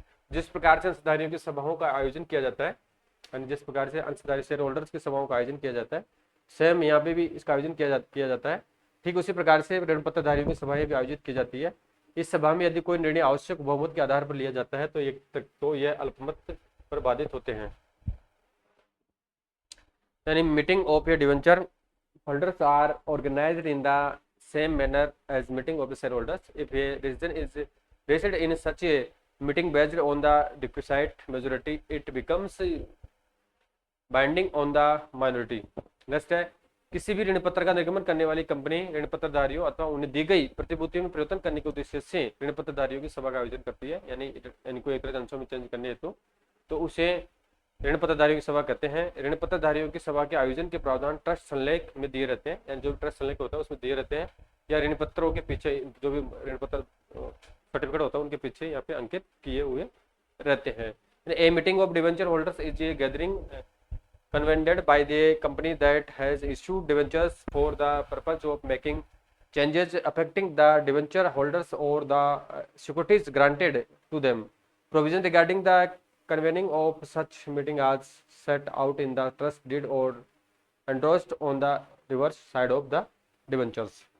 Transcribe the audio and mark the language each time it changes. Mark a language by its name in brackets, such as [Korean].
[Hindi] जिस प्रकार से अंशधारियों की सभाओं का आयोजन किया जाता है, जिस प्रकार से अंशधारी शेयर होल्डर्स की सभाओं का आयोजन किया जाता है, सेम यहाँ पे भी इसका आयोजन किया जाता है। ठीक उसी प्रकार से ऋण पत्रधारियों की सभाएं भी आयोजित की जाती है। इस सभा में यदि कोई निर्णय आवश्यक बहुमत के आधार पर लिया जाता है तो यह अल्पमत पर बाधित होते हैं। यानी [English] Meeting of a debenture holders are organized in the same manner as meeting of the shareholders. If a decision is reached in such a meeting based on the requisite majority, it becomes binding on the minority. [Hindi] Next है, किसी भी ऋण पत्र का निर्गमन करने वाली company ऋण पत्रधारियों अथवा उन्हें दी गई प्रतिभूतियों में परिवर्तन करने के उद्देश्य से ऋण पत्रधारियों की सभा का आयोजन करती है। यानी इनको एक तरह के अंशों में चेंज करने हेतु तो उसे ऋण पत्रधारियों की सभा कहते हैं। ऋण पत्रधारियों की सभा के आयोजन के प्रावधान ट्रस्ट संलेख में दिए रहते हैं, यानी जो भी ट्रस्ट संलेख होता है उसमें दिए रहते हैं, या ऋण पत्रों के पीछे जो भी ऋण पत्र सर्टिफिकेट होता है उनके पीछे यहाँ पे अंकित किए हुए रहते हैं। [English] A meeting of debenture holders is a gathering convened by the company that has issued debentures for the purpose of making changes affecting the debenture holders or the securities granted to them. Provision regarding the convening of such meeting as set out in the trust deed or endorsed on the reverse side of the debentures.